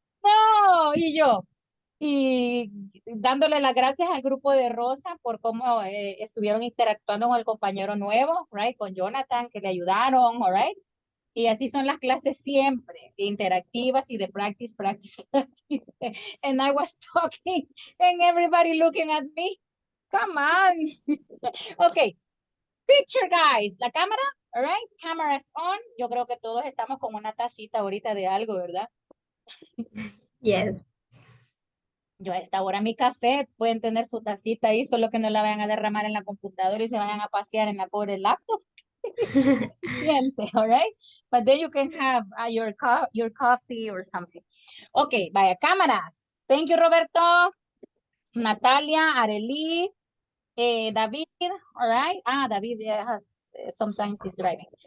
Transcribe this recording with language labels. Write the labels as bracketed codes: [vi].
[es] No, y yo. Y dándole las gracias al grupo de Rosa por cómo estuvieron interactuando con el compañero nuevo, [en] right, [es] con Jonathan, que le ayudaron, [en] all right. [es] Y así son las clases siempre, interactivas y de [en] practice, practice, practice. And I was talking and everybody looking at me. Come on. Okay. Picture, guys. [es] La cámara, [en] all right? Cameras on. [es] Yo creo que todos estamos con una tacita ahorita de algo, ¿verdad? [en] Yes. [es] Yo a esta hora mi café, pueden tener su tacita ahí, solo que no la vayan a derramar en la computadora y se vayan a pasear en la pobre laptop. [en] All right? But then you can have your coffee or something. Okay, [es] vaya, cámaras. [en] Thank you, Roberto. Natalia, Arely, David, all right? David has, sometimes he's driving.